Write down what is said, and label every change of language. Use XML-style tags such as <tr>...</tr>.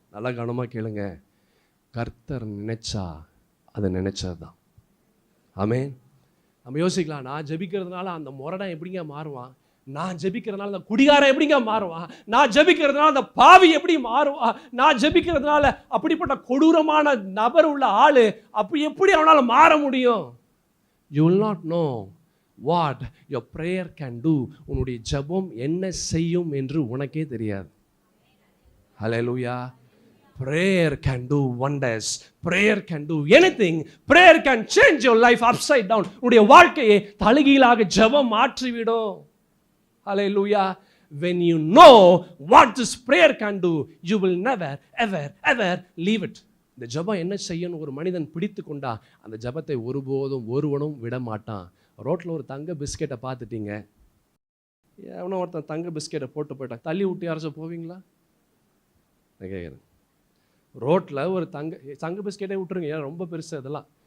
<ta>நல்லா கவனமாக கேளுங்க. கர்த்தர் நினைச்சா அதை நினைச்சதுதான். ஆமென். நம்ம யோசிக்கலாம், நான் ஜெபிக்கிறதுனால அந்த முரடன் எப்படிங்க மாறுவான்? நான் ஜெபிக்கிறதுனால அந்த குடிகாரன் எப்படிங்க மாறுவான்? நான் ஜெபிக்கிறதுனால அந்த பாவி எப்படி மாறுவான்? நான் ஜெபிக்கிறதுனால அப்படிப்பட்ட கொடூரமான நபர் உள்ள ஆளு அப்படி எப்படி அவனால மாற முடியும்?</ta> <en>You will not know what your prayer can do.</en> <ta>உன்னுடைய ஜெபம் என்ன செய்யும் என்று உனக்கே தெரியாது. ஹல்லேலூயா.</ta> <en>Prayer can do wonders. Prayer can do anything. Prayer can change your life upside down.</en> <ta>உன்னுடைய வாழ்க்கையை தலைகீழாக ஜெபம் மாற்றிவிடும்.</ta> <en>Hallelujah. When you know what this prayer can do, you will never ever leave it.</en> <ta>இந்த ஜெபம் என்ன செய்யணும் ஒரு மனிதன் பிடித்து கொண்டா, அந்த ஜெபத்தை ஒருபோதும் ஒருவனும் விட மாட்டான். ரோட்டில் ஒரு தங்க பிஸ்கெட்டை பார்த்துட்டீங்க, எவனோ ஒருத்தன் தங்க பிஸ்கெட்டை போட்டு போயிட்டான், தள்ளி விட்டு யாராச்சும் போவீங்களா? நான் கேட்குறேன். ரோட்டில் ஒரு தங்க பிஸ்கெட்டை விட்டுருங்க, ஏன் ரொம்ப பெருசு அதெல்லாம்.</ta>